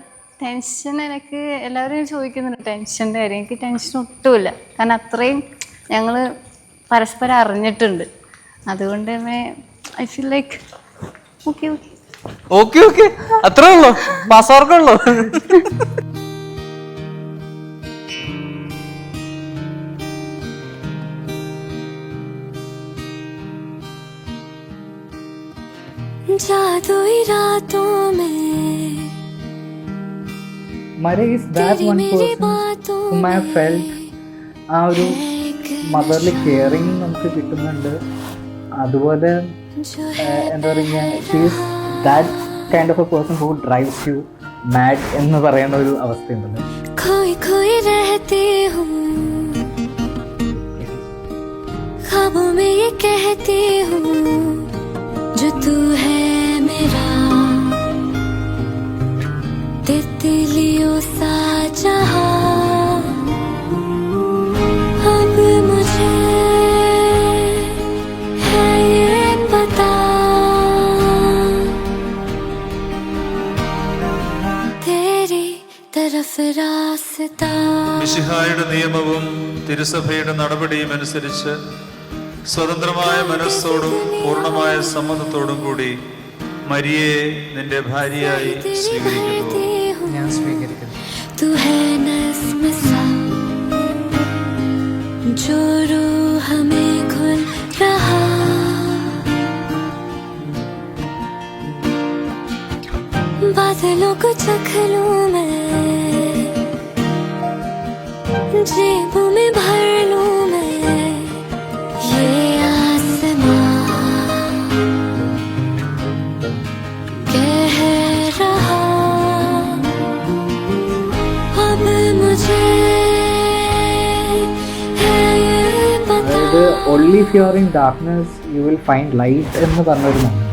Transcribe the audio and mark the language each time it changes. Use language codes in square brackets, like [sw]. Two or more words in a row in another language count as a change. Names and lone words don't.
[ml] ടെൻഷൻ എനിക്ക് എല്ലാവരും ചോദിക്കുന്നുണ്ട് ടെൻഷൻ്റെ കാര്യം. എനിക്ക് ടെൻഷൻ ഒട്ടുമില്ല. കാരണം അത്രയും ഞങ്ങൾ പരസ്പരം അറിഞ്ഞിട്ടുണ്ട്. [en] അതുകൊണ്ട് തന്നെ I feel like okay okay okay okay [ml] അത്രേ ഉള്ളൂ. പാസ്സാർക്കുള്ളൂ. [hi] जादुई रातों में [en] Mary is that one person whom I have felt [ml] ആ ഒരു [en] motherly caring [ml] നമുക്ക് കിട്ടുന്നുണ്ട്. അതുപോലെ എന്താ പറയുക, [en] she's that kind of a person who drives you mad [ml] എന്ന് പറയുന്ന ഒരു അവസ്ഥയുണ്ടല്ലോ. [hi] खोई खोई रहती हूँ ख्वाबों में ये कहती हूँ जो तू है मेरा तितलियों सा जहां अब मुझे है ये पता तेरी तरफ रास्ता. [ml] മിശിഹായുടെ നിയമവും തിരുസഭയുടെ നടപടിയും അനുസരിച്ച് സ്വതന്ത്രമായ മനസ്സോടും പൂർണ്ണമായ സമ്മതത്തോടും കൂടി മരിയെ നിന്റെ ഭാര്യയായി സ്വീകരിക്കുന്നു. ഞാൻ സ്വീകരിക്കുന്നു. [hi] तू है नस्म सा जो रूह में घुल रहा बादलों को चख लूं मैं जेबों में भर लूं मैं ये आसमां कह रहा अब मुझे है ये पता. [en] അതായത് only if you are in darkness you will find light [ml] എന്ന് പറഞ്ഞൊരു [en] moment.